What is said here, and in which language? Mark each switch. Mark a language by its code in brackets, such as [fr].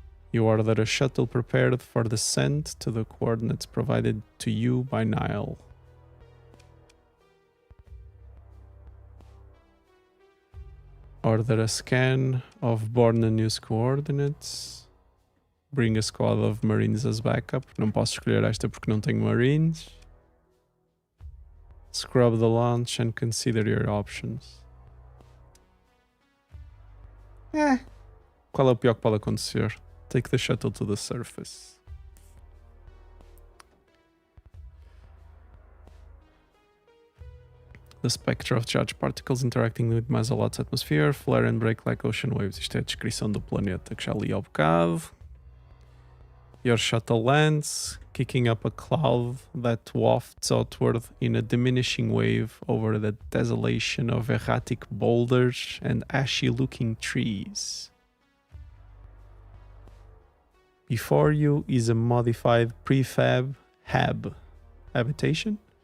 [en] You order a shuttle prepared for descent to the coordinates provided to you by Nile. Order a scan of Bornanu's coordinates. Bring a squad of Marines as backup. [pt] Não posso escolher esta porque não tenho Marines. [en] Scrub the launch and consider your options. [pt] Qual é o pior que pode acontecer? [en] Take the shuttle to the surface. The spectra of charged particles interacting with Mazalot's atmosphere flare and break like ocean waves. [pt] Isto é a descrição do planeta que já li ao bocado. [en] Your shuttle lands, kicking up a cloud that wafts outward in a diminishing wave over the desolation of erratic boulders and ashy-looking trees. Before you is a modified prefab habitation.